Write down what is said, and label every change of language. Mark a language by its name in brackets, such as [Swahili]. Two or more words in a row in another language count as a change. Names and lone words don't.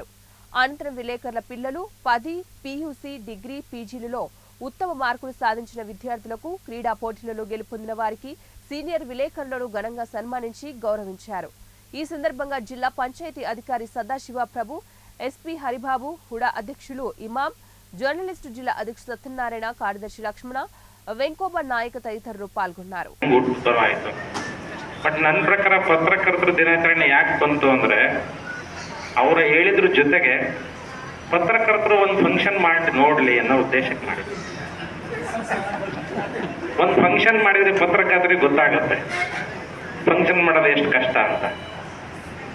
[Telugu] అనంతరం విలేకరుల పిల్లలు 10, PUC, డిగ్రీ, పీజీలలో ఉత్తమ మార్కులు సాధించిన విద్యార్థులకు, క్రీడా పోటీలలో గెలుపొందిన వారికి సీనియర్ విలేకరులను ఘనంగా సన్మానించి గౌరవించారు. ఈ సందర్భంగా జిల్లా పంచాయతీ అధికారి సదాశివ ప్రభు, SP హరిబాబు, హుడా అధ్యక్షులు ఇమాం, జర్నలిస్టు జిల్లా అధ్యక్షుడు సత్యనారాయణ, కార్యదర్శి లక్ష్మణ, వెంకోబ నాయక్ తదితరులు పాల్గొన్నారు. [Kannada] ಬಟ್ ನನ್ನ ಪ್ರಕಾರ ಪತ್ರಕರ್ತರ ದಿನಾಚರಣೆ ಯಾಕೆ ಬಂತು ಅಂದರೆ ಅವರು ಹೇಳಿದ್ರ ಜೊತೆಗೆ ಪತ್ರಕರ್ತರು ಒಂದು ಫಂಕ್ಷನ್ ಮಾಡಿ ನೋಡಲಿ ಅನ್ನೋ ಉದ್ದೇಶಕ್ಕೆ ಮಾಡಿದ್ರು. ಒಂದು ಫಂಕ್ಷನ್ ಮಾಡಿದ್ರೆ ಪತ್ರಕರ್ತರಿಗೆ ಗೊತ್ತಾಗುತ್ತೆ ಫಂಕ್ಷನ್ ಮಾಡೋದು ಎಷ್ಟು ಕಷ್ಟ ಅಂತ.